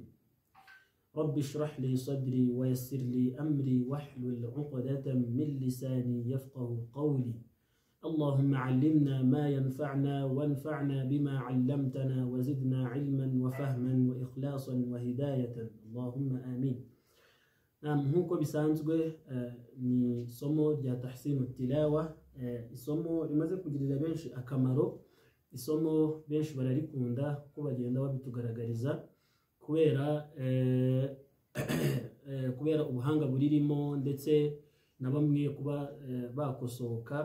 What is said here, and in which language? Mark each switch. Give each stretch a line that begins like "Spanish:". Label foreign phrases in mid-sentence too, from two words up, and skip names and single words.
Arabic: رب اشرح لي صدري ويسر لي أمري واحلل عقدة من لساني يفقه قولي. اللهم علمنا ما ينفعنا وانفعنا بما علمتنا وزدنا علما وفهما وإخلاصا وهداية اللهم آمين.
Kinyarwanda: nkuko bisanzwe ni isomo rya
Arabic: تحسين التلاوة,
Kinyarwanda: isomo rimaze kugirira benshi akamaro, isomo benshi bararikunda kuko bagenda babitugaragariza kubera ubuhanga buririmo ndetse na bamwe kuba bakosoka.